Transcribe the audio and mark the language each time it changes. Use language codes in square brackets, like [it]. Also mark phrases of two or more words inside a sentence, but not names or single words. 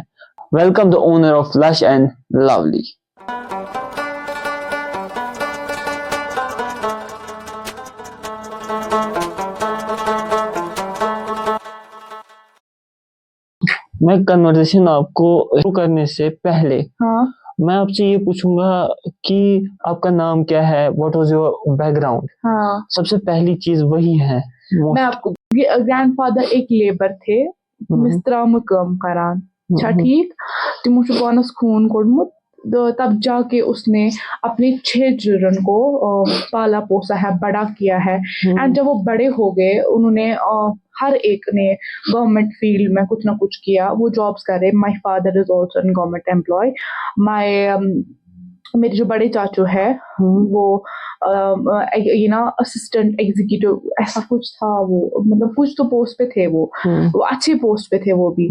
[en] welcome the owner of lush and lovely. [ur] میں کنورسیشن آپ کو شروع کرنے سے پہلے میں آپ سے یہ پوچھوں گا کہ آپ کا نام کیا ہے، [en] what was your background. [ur] سب سے پہلی چیز وہی ہے. میں آپ کو [en] grand father [ur] ایک لیبر تھے، [ks] مسترام کام کران چھا ٹھیک، تمو چھُ پانس خون کوڑمت، [ur] تب جا کے اس نے اپنے 6 چلڈرن کو پالا پوسا ہے، بڑا کیا ہے. اینڈ جب وہ بڑے ہو گئے، انہوں نے ہر ایک نے [en] government field [ur] میں کچھ نہ کچھ کیا، وہ جابس کر رہے. [en] my father is also an government employee. [ur] میرے جو بڑے چاچو ہے وہ [en] assistant executive [ur] ایسا کچھ تھا، وہ مطلب کچھ تو پوسٹ پہ تھے، وہ اچھے پوسٹ پہ تھے وہ بھی.